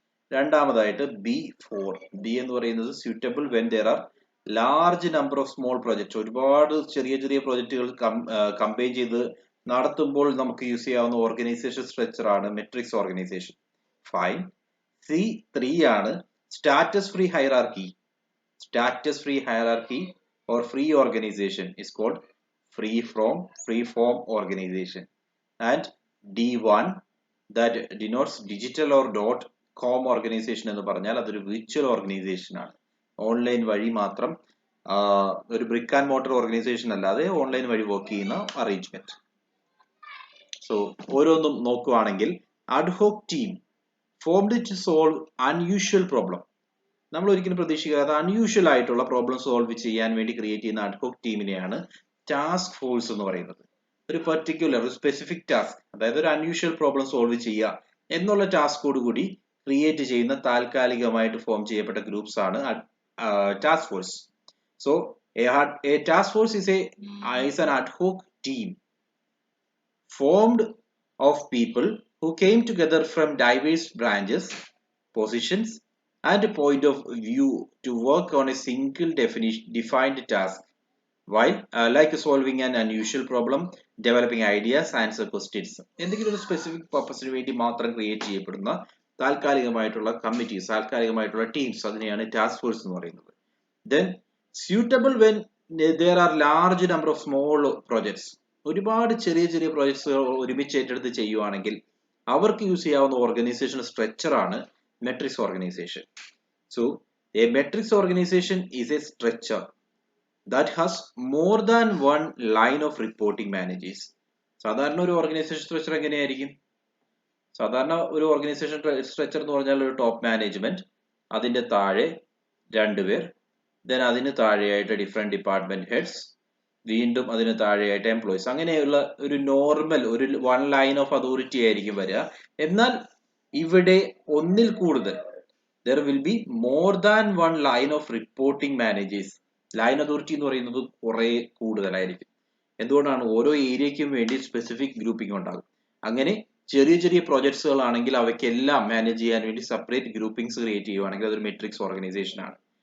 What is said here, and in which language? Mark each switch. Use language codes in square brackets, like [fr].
[ml] രണ്ടാമതായിട്ട് ബി എന്ന് പറയുന്നത് [en] Suitable when there are large number of small projects. [ml] ഒരുപാട് ചെറിയ ചെറിയ പ്രൊജക്ടുകൾ കമ്പൈൻ ചെയ്ത് നടത്തുമ്പോൾ നമുക്ക് യൂസ് ചെയ്യാവുന്ന ഓർഗനൈസേഷൻ സ്ട്രക്ചർ ആണ് മെട്രിക്സ് ഓർഗനൈസേഷൻ. [en] Fine. C3 ആണ് status free hierarchy. Status free hierarchy or free organization is called free form organization. And D1 that denotes digital or .com organization [ml] എന്ന് പറഞ്ഞാൽ അതൊരു വിർച്വൽ ഓർഗനൈസേഷൻ ആണ്. Online വഴി മാത്രം, ഒരു brick and motor organisation അല്ലാതെ online വഴി വർക്ക് ചെയ്യുന്ന അറേഞ്ച്മെന്റ്. സോ ഓരോന്നും നോക്കുവാണെങ്കിൽ ad hoc team [en] formed to solve unusual problem. [ml] നമ്മൾ ഒരിക്കലും പ്രതീക്ഷിക്കാത്ത അൺയൂഷ്വൽ ആയിട്ടുള്ള പ്രോബ്ലം സോൾവ് ചെയ്യാൻ വേണ്ടി ക്രിയേറ്റ് ചെയ്യുന്ന അഡ്ഹോക് ടീമിനെയാണ് ടാസ്ക് ഫോഴ്സ് എന്ന് പറയുന്നത്. ഒരു പെർട്ടിക്കുലർ ഒരു സ്പെസിഫിക് ടാസ്ക്, അതായത് ഒരു അൺയൂഷ്വൽ പ്രോബ്ലം സോൾവ് ചെയ്യുക എന്നുള്ള ടാസ്കോട് കൂടി ക്രിയേറ്റ് ചെയ്യുന്ന താൽക്കാലികമായിട്ട് ഫോം ചെയ്യപ്പെട്ട ഗ്രൂപ്പ്സ് ആണ് task force. [en] So a task force is an ad hoc team formed of people who came together from diverse branches, positions, and a point of view to work on a single defined task, while like solving an unusual problem, developing ideas, answer questions. [ml] എന്തെങ്കിലും ഒരു specific പർപ്പസിന് വേണ്ടി മാത്രം create ചെയ്യപ്പെടുന്ന താൽക്കാലികമായിട്ടുള്ള committees, താൽക്കാലികമായിട്ടുള്ള teams, അതിനെയാണ് task force എന്ന് പറയുന്നത്. [en] Then suitable when there are large number of small projects. [ml] ഒരുപാട് ചെറിയ ചെറിയ പ്രോജക്ട്സുകൾ ഒരുമിച്ച് ഏറ്റെടുത്ത് ചെയ്യുവാണെങ്കിൽ അവർക്ക് യൂസ് ചെയ്യാവുന്ന ഓർഗനൈസേഷണൽ സ്ട്രക്ചർ ആണ് matrix organisation. [en] So a matrix organization is a structure that has more than one line of reporting managers. [ml] സാധാരണ ഒരു ഓർഗനൈസേഷൻ സ്ട്രക്ചർ എങ്ങനെയായിരിക്കും? സാധാരണ ഒരു ഓർഗനൈസേഷൻ സ്ട്രക്ചർ എന്ന് പറഞ്ഞാൽ ഒരു ടോപ്പ് മാനേജ്മെന്റ്, അതിന്റെ താഴെ 2 പേർ, ദെൻ അതിന് താഴെയായിട്ട് ഡിഫറെന്റ് ഡിപ്പാർട്ട്മെന്റ് ഹെഡ്സ്, വീണ്ടും അതിന് താഴെയായിട്ട് എംപ്ലോയീസ്. അങ്ങനെയുള്ള ഒരു നോർമൽ ഒരു വൺ ലൈൻ ഓഫ് അതോറിറ്റി ആയിരിക്കും വരിക. എന്നാൽ ഇവിടെ ഒന്നിൽ കൂടുതൽ [en] there will be more than one line of reporting managers. [ml] Line authority എന്ന് പറയുന്നത് കുറെ കൂടുതലായിരിക്കും. എന്തുകൊണ്ടാണ്? ഓരോ ഏരിയയ്ക്കും വേണ്ടി സ്പെസിഫിക് ഗ്രൂപ്പിംഗ് ഉണ്ടാകും. അങ്ങനെ ചെറിയ ചെറിയ പ്രോജക്ട്സുകൾ ആണെങ്കിൽ അവയ്ക്കെല്ലാം മാനേജ് ചെയ്യാൻ വേണ്ടി സെപ്പറേറ്റ് ഗ്രൂപ്പിംഗ്സ് ക്രിയേറ്റ് ചെയ്യുവാണെങ്കിൽ അതൊരു മെട്രിക്സ് ഓർഗനൈസേഷൻ ആണ്.